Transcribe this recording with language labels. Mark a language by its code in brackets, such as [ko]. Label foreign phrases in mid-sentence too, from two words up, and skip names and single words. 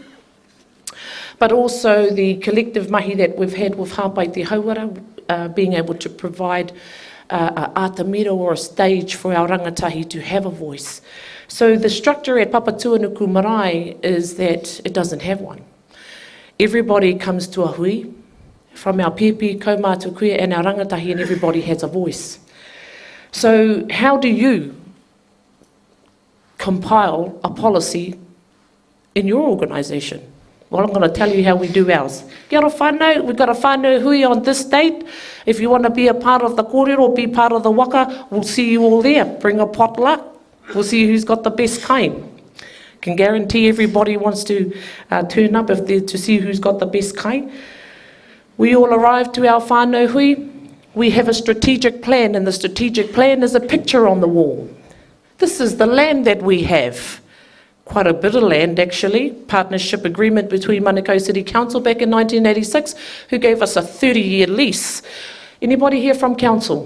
[en] But also the collective mahi that we've had with Hāpai Te Hauara, being able to provide a atamira or a stage for our rangatahi to have a voice. So the structure at Papatuanuku Marae is that it doesn't have one. Everybody comes to a hui, from our [mi] pepe, kaumātua kuia [en] and our rangatahi, and everybody has a voice. So how do you compile a policy in your organisation? Well, I'm going to tell you how we do ours. [mi] Kia ora whānau, [en] we've got a [mi] whānau hui [en] on this date. If you want to be a part of the kōrero, be part of the waka, we'll see you all there. Bring a potluck. We'll see who's got the best kai. Can guarantee everybody wants to turn up to see who's got the best kai. We all arrive to our [mi] whānau hui. [en] We have a strategic plan, and the strategic plan is a picture on the wall. This is the land that we have. Quite a bit of land, actually. Partnership agreement between Manukau City Council back in 1986, who gave us a 30-year lease. Anybody here from council?